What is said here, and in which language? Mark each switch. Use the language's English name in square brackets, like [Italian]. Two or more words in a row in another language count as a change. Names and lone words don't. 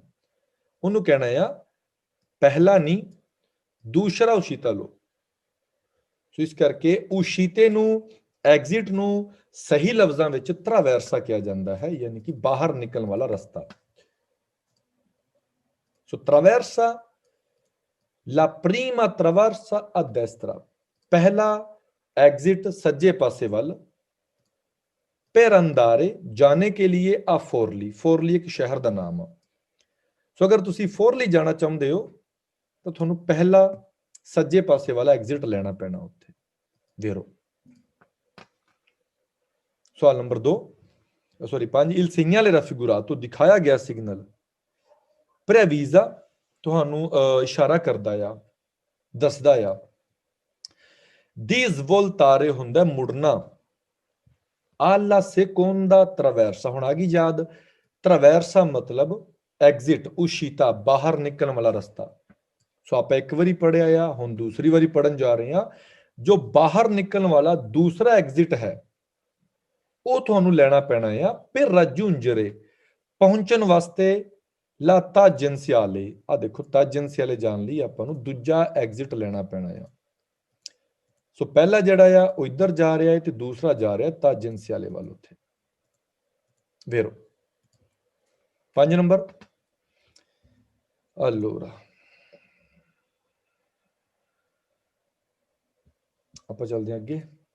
[Punjabi] ਉਹਨੂੰ ਕਹਿਣਾ ਆ ਪਹਿਲਾ ਨਹੀਂ, ਦੂਸਰਾ ਉਸ਼ੀਤਾ ਲੋ। ਸੋ ਇਸ ਕਰਕੇ ਉਸ਼ੀਤੇ ਨੂੰ, ਐਗਜ਼ਿਟ ਨੂੰ ਸਹੀ ਲਫ਼ਜ਼ਾਂ ਵਿੱਚ traversa ਕਿਹਾ ਜਾਂਦਾ ਹੈ, ਯਾਨੀ ਕਿ ਬਾਹਰ ਨਿਕਲਣ ਵਾਲਾ ਰਸਤਾ। [Italian] ਸੋ traversa, la prima traversa a destra, [Punjabi] ਪਹਿਲਾ ਐਗਜ਼ਿਟ ਸੱਜੇ ਪਾਸੇ ਵੱਲ। [Italian] per andare, [Punjabi] ਜਾਣੇ ਕੇ लिए [Italian] a forli, [Punjabi] forli ਇੱਕ ਸ਼ਹਿਰ ਦਾ ਨਾਮ ਆ। ਸੋ ਅਗਰ ਤੁਸੀਂ ਫੋਰਲੀ ਜਾਣਾ ਚਾਹੁੰਦੇ ਹੋ ਤਾਂ ਤੁਹਾਨੂੰ ਪਹਿਲਾ ਸੱਜੇ ਪਾਸੇ ਵਾਲਾ ਐਗਜ਼ਿਟ ਲੈਣਾ ਪੈਣਾ ਉੱਥੇ। ਵੇਰੋ ਸਵਾਲ ਨੰਬਰ 2, ਸੌਰੀ 5, [Italian] il segnale raffigurato, [Punjabi] ਦਿਖਾਇਆ ਗਿਆ ਸਿਗਨਲ preavisa, ਤੁਹਾਨੂੰ ਇਸ਼ਾਰਾ ਕਰਦਾ ਆ, ਦੱਸਦਾ ਆ। [Italian] di svoltare [Punjabi] ਹੁੰਦਾ ਮੁੜਨਾ। [Italian] alla seconda traversa, [Punjabi] ਹੁਣ ਆ ਗਈ ਯਾਦ, traversa ਮਤਲਬ ਐਗਜ਼ਿਟ, ਉਸ਼ੀਤਾ, ਬਾਹਰ ਨਿਕਲਣ ਵਾਲਾ ਰਸਤਾ। ਸੋ ਆਪਾਂ ਇੱਕ ਵਾਰੀ ਪੜਿਆ ਆ, ਹੁਣ ਦੂਸਰੀ ਵਾਰੀ ਪੜਨ ਜਾ ਰਹੇ ਹਾਂ। ਜੋ ਬਾਹਰ ਨਿਕਲਣ ਵਾਲਾ ਦੂਸਰਾ ਐਗਜ਼ਿਟ ਹੈ, ਉਹ ਤੁਹਾਨੂੰ ਲੈਣਾ ਪੈਣਾ ਆ [Italian] per raggiungere, [Punjabi] ਪਹੁੰਚਣ ਵਾਸਤੇ। [Italian] la tangenziale, [Punjabi] ਆ ਦੇਖੋ tangenziale ਜਾਣ ਲਈ ਆਪਾਂ ਨੂੰ ਦੂਜਾ ਐਗਜ਼ਿਟ ਲੈਣਾ ਪੈਣਾ ਆ। ਸੋ ਪਹਿਲਾ ਜਿਹੜਾ ਆ ਉਹ ਇੱਧਰ ਜਾ ਰਿਹਾ ਹੈ ਤੇ ਦੂਸਰਾ ਜਾ ਰਿਹਾ tangenziale ਵੱਲ ਉੱਥੇ। ਵੇਰੋ 5 ਨੰਬਰ, allora ਆਪਾਂ ਚੱਲਦੇ ਹਾਂ ਅੱਗੇ।